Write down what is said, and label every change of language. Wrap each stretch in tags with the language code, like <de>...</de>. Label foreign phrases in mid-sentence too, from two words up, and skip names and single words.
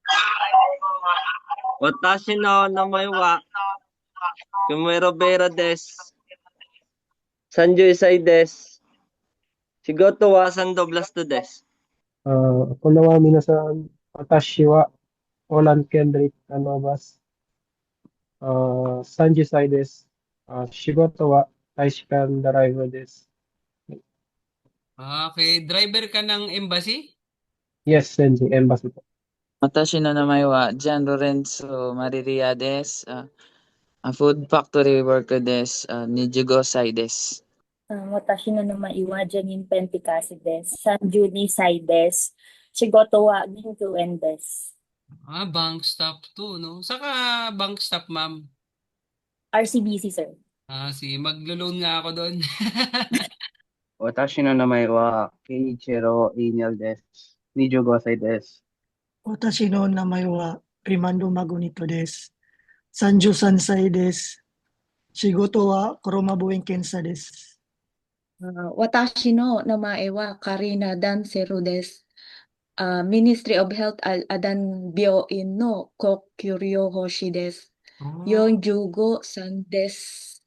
<ja>私の名前は、クメロベラです。31歳です。仕事はサンドブラストです。こんばんは、皆さん。私はオラン・ケンドリック・ノバス。30歳です。仕事は大使館ドライバーです。</ja> <tl>Okay,</tl> <en>driver ka ng embassy?</en> <ja>Yes, 先生、エンバシー。私の名前はジャン・ロレンツォ・マリリアです。フードファクトリーワーカーです。25歳です。私の名前はジャニン・ペンティカシです。32歳です。仕事は銀行員です。</ja> <en>Bank staff</en> <tl>to, no? Saka</tl> <en>bank staff,</en> <tl>ma'am. RCBC, sir. Maglo-loan nga ako doon.</tl> <ja>私の名前はケイチェロ・イーニャルです。25歳です。私の名前はリマンド・マグニトです。33歳です。仕事はコロマボエン検査です。私の名前はカリナ・ダンセルです。</ja> <en>Ministry of Health</en> <ja>Adan Byoin no Kokuryo Hoshi です。45歳です。</ja>